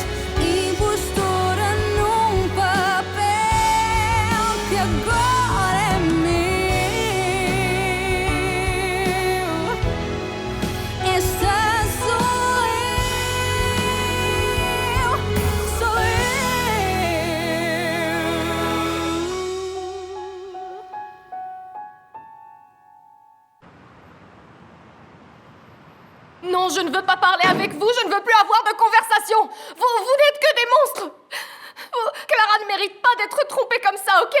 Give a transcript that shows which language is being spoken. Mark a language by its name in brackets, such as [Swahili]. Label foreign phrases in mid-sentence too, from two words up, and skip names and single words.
[Portuguese] Impostora num papel que agora é meu. Esta sou eu, sou eu. [French] Non, je ne veux pas parler avec vous, je ne veux plus avoir de conversation. Vous n'êtes que des monstres. Clara ne mérite pas d'être trompée comme ça, ok?